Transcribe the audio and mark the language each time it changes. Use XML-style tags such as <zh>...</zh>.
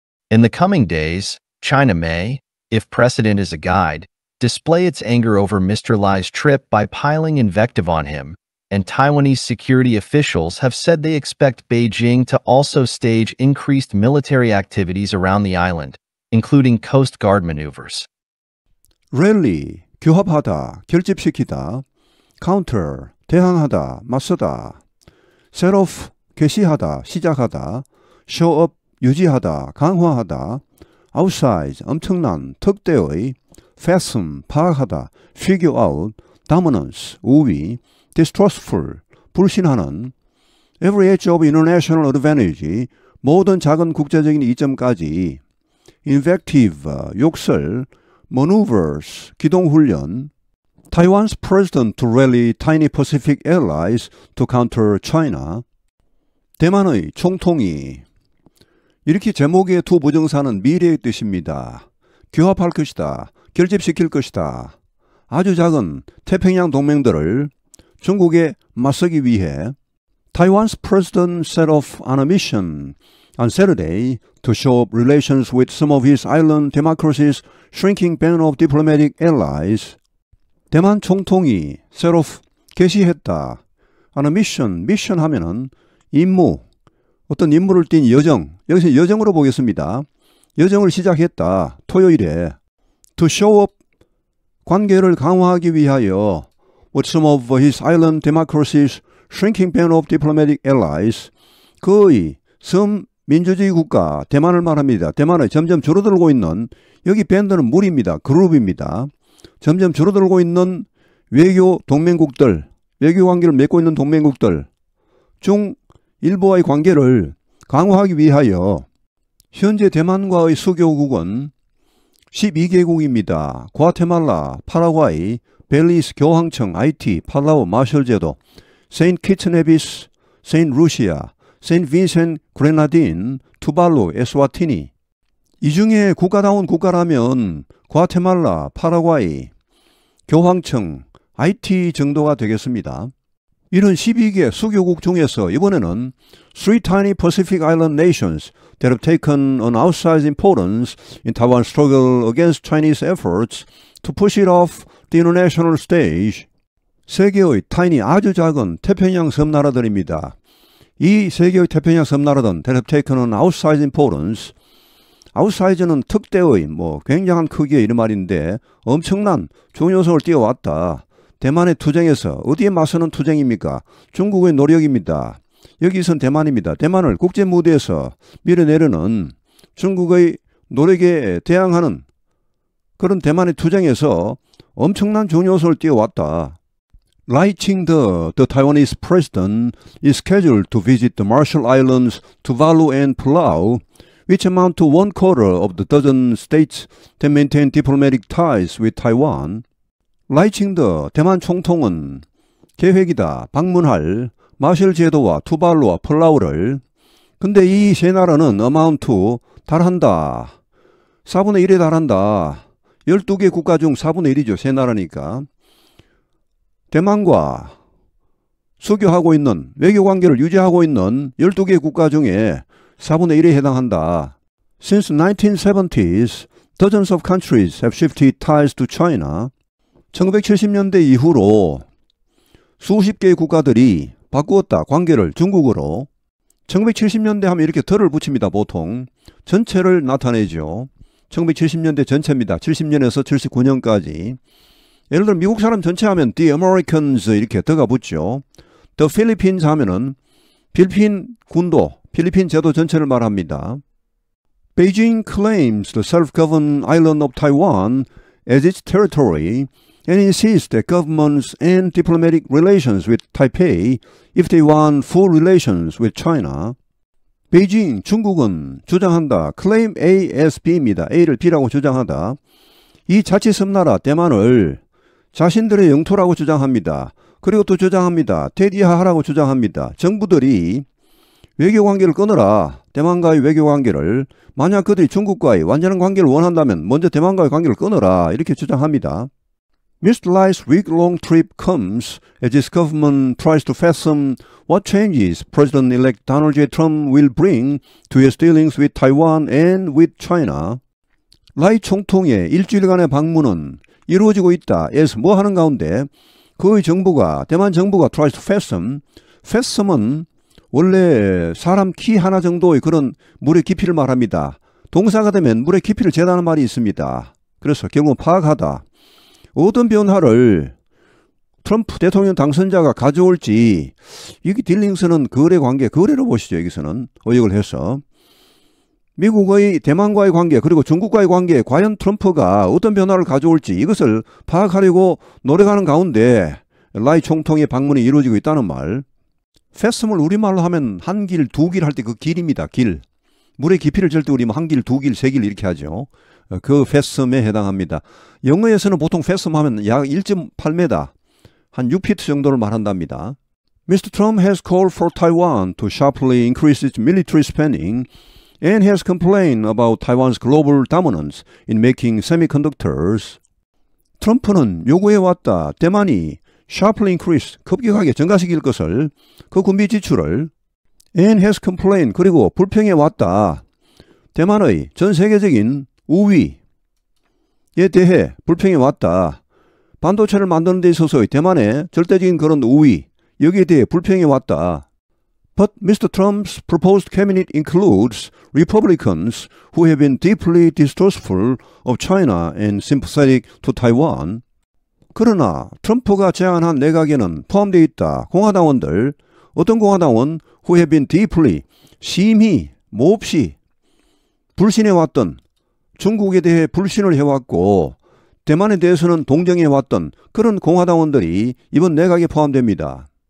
<en>In the coming days, China may, if precedent is a guide, display its anger over Mr. Lai's trip by piling invective on him, and Taiwanese security officials have said they expect Beijing to also stage increased military activities around the island, including Coast Guard maneuvers.</en> <ko>랠리, 규합하다, 결집시키다, counter, 대항하다, 맞서다,</ko> <en>set off,</en> <ko>개시하다, 시작하다,</ko> <en>show up,</en> <ko>유지하다, 강화하다, outsize, 엄청난, 특대의, fathom, 파악하다,</ko> <en>figure out,</en> <ko>dominance, 우위, distrustful, 불신하는,</ko> <en>every edge of international advantage,</en> <ko>모든 작은 국제적인 이점까지,</ko> <en>invective, 욕설, maneuvers, 기동훈련, Taiwan's president to rally tiny Pacific allies to counter China,</en> <ko>대만의 총통이, 이렇게 제목의 두 부정사는 미래의 뜻입니다. 규합할 것이다, 결집시킬 것이다. 아주 작은 태평양 동맹들을 중국에 맞서기 위해</ko> <en>Taiwan's president set off on a mission on Saturday to show up relations with some of his island democracies' shrinking band of diplomatic allies.</en> <ko>대만 총통이</ko> <en>set off,</en> <ko>개시했다.</ko> <en>on a mission,</en> <ko>미션 하면은 임무, 어떤 임무를 띈 여정, 여기서 여정으로 보겠습니다. 여정을 시작했다. 토요일에</ko> <en>to show up,</en> <ko>관계를 강화하기 위하여</ko> <en>with some of his island democracies' shrinking band of diplomatic allies,</en> <ko>그의 섬 민주주의 국가 대만을 말합니다. 대만의 점점 줄어들고 있는, 여기 밴드는 무리입니다. 그룹입니다. 점점 줄어들고 있는 외교 동맹국들, 외교 관계를 맺고 있는 동맹국들 중 일부와의 관계를 강화하기 위하여 현재 대만과의 수교국은 12개국입니다. 과테말라, 파라과이, 벨리스, 교황청, 아이티, 팔라우, 마셜제도, 세인트 키트네비스, 세인트 루시아, 세인트 빈센트 그레나딘, 투발루, 에스와티니. 이 중에 국가다운 국가라면 과테말라, 파라과이, 교황청, 아이티 정도가 되겠습니다. 이런 12개 수교국 중에서 이번에는</ko> <en>three tiny Pacific Island nations that have taken an outsized importance in Taiwan's struggle against Chinese efforts to push it off the international stage.</en> <ko>세 개의 타이니 아주 작은 태평양 섬나라들입니다. 이 세 개의 태평양 섬나라들은</ko> <en>that have taken an outsized importance.</en> <ko>outsize는 특대의 굉장한 크기의 이런 말인데 엄청난 중요성을 띄워왔다. 대만의 투쟁에서 어디에 맞서는 투쟁입니까? 중국의 노력입니다. 여기선 대만입니다. 대만을 국제 무대에서 밀어내려는 중국의 노력에 대항하는 그런 대만의 투쟁에서 엄청난 중요성을 띄워왔다.</ko> <en>Lai Ching-te, the Taiwanese president, is scheduled to visit the Marshall Islands, Tuvalu and Palau, which amount to 1/4 of the dozen states that maintain diplomatic ties with Taiwan.</en> <ko>라이 칭더 대만 총통은 계획이다. 방문할 마셜 제도와 투발루와 플라우를. 근데 이 세 나라는</ko> <en>amount to</en> <ko>달한다. 4분의 1에 달한다. 12개 국가 중 4분의 1이죠. 세 나라니까. 대만과 수교하고 있는 외교관계를 유지하고 있는 12개 국가 중에 4분의 1에 해당한다.</ko> <en>Since 1970s, dozens of countries have shifted ties to China.</en> <ko>1970년대 이후로 수십 개의 국가들이 바꾸었다. 관계를 중국으로. 1970년대 하면 이렇게 덜을 붙입니다. 보통. 전체를 나타내죠. 1970년대 전체입니다. 70년에서 79년까지. 예를 들어 미국 사람 전체 하면</ko> <en>The Americans</en> <ko>이렇게 더가 붙죠. The Philippines 하면은 필리핀 군도, 필리핀 제도 전체를 말합니다.</ko> <en>Beijing claims the self-governed island of Taiwan as its territory and insists that governments end diplomatic relations with Taipei if they want full relations with China.</en> <ko>베이징, 중국은 주장한다.</ko> <en>claim A as B</en> <ko>입니다. A를 B라고 주장하다. 이 자치 섬나라 대만을 자신들의 영토라고 주장합니다. 그리고 또 주장합니다. 대디하하라고 주장합니다. 정부들이 외교관계를 끊어라. 대만과의 외교관계를. 만약 그들이 중국과의 완전한 관계를 원한다면 먼저 대만과의 관계를 끊어라. 이렇게 주장합니다. Mr.</ko> <en>Lai's week-long trip comes as his government tries to fathom what changes President-elect Donald J. Trump will bring to his dealings with Taiwan and with China.</en> <ko>라이 총통의 일주일간의 방문은 이루어지고 있다. as 뭐 하는 가운데 그의 정부가 대만 정부가</ko> <en>tries to fathom.</en> <ko>fathom은 원래 사람 키 하나 정도의 그런 물의 깊이를 말합니다. 동사가 되면 물의 깊이를 재다는 말이 있습니다. 그래서 결국은 파악하다. 어떤 변화를 트럼프 대통령 당선자가 가져올지 여기 딜링스는 거래관계, 거래로 보시죠. 여기서는 의역을 해서 미국의 대만과의 관계 그리고 중국과의 관계에 과연 트럼프가 어떤 변화를 가져올지 이것을 파악하려고 노력하는 가운데 라이 총통의 방문이 이루어지고 있다는 말. 패스물 우리말로 하면 한 길, 두 길 할 때 그 길입니다. 길. 물의 깊이를 잴 때 우리는 한 길, 두 길, 세 길 이렇게 하죠. 그 패스음에 해당합니다. 영어에서는 보통 패스음 하면 약 1.8m, 한 6피트 정도를 말한답니다.</ko> <en>Mr. Trump has called for Taiwan to sharply increase its military spending and has complained about Taiwan's global dominance in making semiconductors.</en> <ko>트럼프는 요구해왔다. 대만이</ko> <en>sharply increase,</en> <ko>급격하게 증가시킬 것을, 그 군비 지출을,</ko> <en>and has complained,</en> <ko>그리고 불평해왔다. 대만의 전 세계적인 우위에 대해 불평해왔다. 반도체를 만드는 데 있어서의 대만의 절대적인 그런 우위, 여기에 대해 불평해왔다.</ko> <en>But Mr. Trump's proposed cabinet includes Republicans who have been deeply distrustful of China and sympathetic to Taiwan.</en> <ko>그러나 트럼프가 제안한 내각에는 포함되어 있다. 공화당원들, 어떤 공화당원</ko> <en>who have been deeply,</en> <ko>심히, 몹시 불신해왔던, 중국에 대해 불신을 해왔고 대만에 대해서는 동정해왔던 그런 공화당원들이 이번 내각에 포함됩니다.</ko>